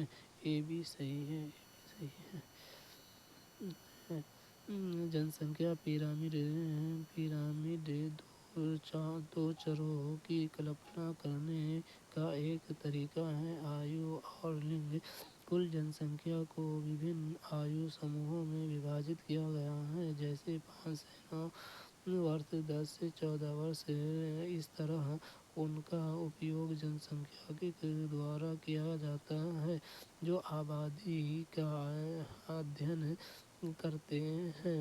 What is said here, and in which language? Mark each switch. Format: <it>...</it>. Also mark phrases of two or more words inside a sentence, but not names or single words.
<hi>यह भी सही है. जनसंख्या पिरामिड दो चरों की कल्पना करने का एक तरीक़ा है. आयु और लिंग. कुल जनसंख्या को विभिन्न आयु समूहों में विभाजित किया गया है, जैसे 5 से 9 वर्ष, 10 से 14 वर्ष. इस तरह इनका उपयोग जनसांख्यिक द्वारा किया जाता है, जो आबादी का अध्ययन करते हैं.</hi>